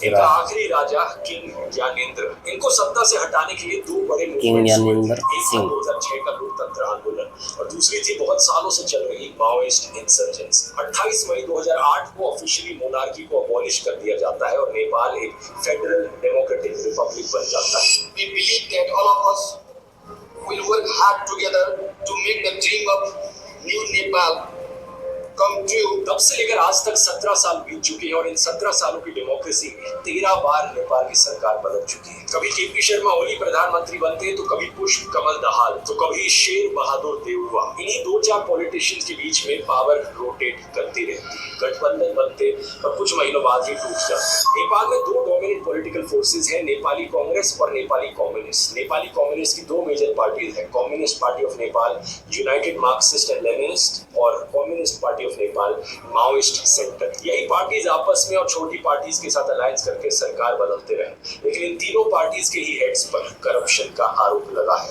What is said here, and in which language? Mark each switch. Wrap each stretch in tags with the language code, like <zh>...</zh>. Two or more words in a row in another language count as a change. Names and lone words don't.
<hi>एक आखिरी राजा किंग ज्ञानेंद्र, इनको सत्ता से हटाने के लिए दो बड़े मूवमेंट्स हुए थे। एक था 2006 का लोकतंत्र आंदोलन और दूसरी थी बहुत सालों से चल रही</hi> <en>Maoist insurgency.</en> <hi>28 मई 2008 को</hi> <en>officially monarchy</en> <hi>को अबॉलिश कर दिया जाता है और नेपाल एक</hi> <en>federal democratic republic</en> <hi>बन जाता है।</hi> <en>We believe that all of us will work hard together to make the dream of new Nepal come true।</en> <hi>तब से लेकर आज तक 17 साल बीत चुके हैं और इन 17 सालों की डेमोक्रेसी में 13 बार नेपाल की सरकार बदल चुकी है। कभी केपी शर्मा ओली प्रधानमंत्री बनते तो कभी पुष्प कमल दहाल तो कभी शेर बहादुर देउवा। इन्हीं 2-4 पॉलिटिशियंस के बीच में</hi> <en>power rotate</en> <hi>करती रहती है, गठबंधन बनते और कुछ महीनों बाद ही टूट जाते। नेपाल में दो</hi> <en>dominant political forces</en> <hi>हैं, नेपाली कांग्रेस और नेपाली कम्युनिस्ट। नेपाली कम्युनिस्ट की दो</hi> <en>major parties</en> <hi>हैं, कम्युनिस्ट पार्टी ऑफ नेपाल यूनाइटेड मार्क्सिस्ट एंड लेनिनिस्ट और कम्युनिस्ट पार्टी ऑफ नेपाल माओइस्ट सेंटर। यही पार्टीज आपस में और छोटी पार्टीज के साथ अलायंस करके सरकार बदलते रहे, लेकिन इन तीनों पार्टीज के ही हेड्स पर करप्शन का आरोप लगा है।</hi>